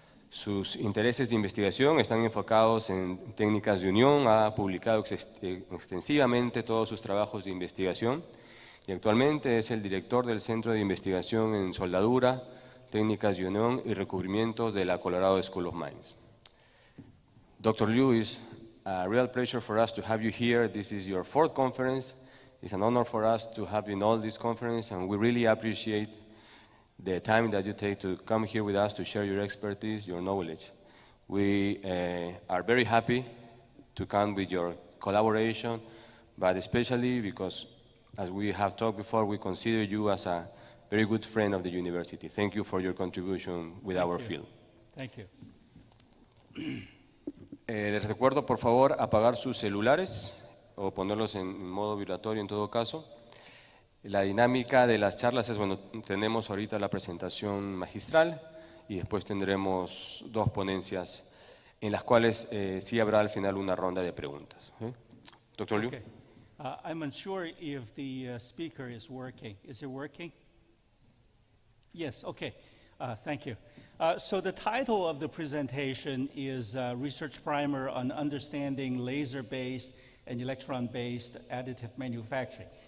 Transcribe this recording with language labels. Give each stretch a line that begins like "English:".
Spanish: Sus intereses de investigación están enfocados en técnicas de unión, ha publicado extensivamente todos sus trabajos de investigación y actualmente es el director del Centro de Investigación en Soldadura, Técnicas de Unión y Recubrimientos de la Colorado School of Mines.
English: Dr. Liu, it's a real pleasure for us to have you here. This is your 4th conference. It's an honor for us to have you in all this conference, and we really appreciate the time that you take to come here with us to share your expertise, your knowledge. We are very happy to count with your collaboration, but especially because, as we have talked before, we consider you as a very good friend of the university. Thank you for your contribution with our field. Thank you.
Spanish: Les recuerdo, por favor, apagar sus celulares o ponerlos en modo vibratorio en todo caso. La dinámica de las charlas es, bueno, tenemos ahorita la presentación magistral y después tendremos 2 ponencias en las cuales sí habrá al final una ronda de preguntas. Dr. Liu.
English: Okay. I'm unsure if the speaker is working. Is it working? Yes, okay. Thank you. So the title of the presentation is Research Primer on Understanding Laser-Based and Electron-Based Additive Manufacturing.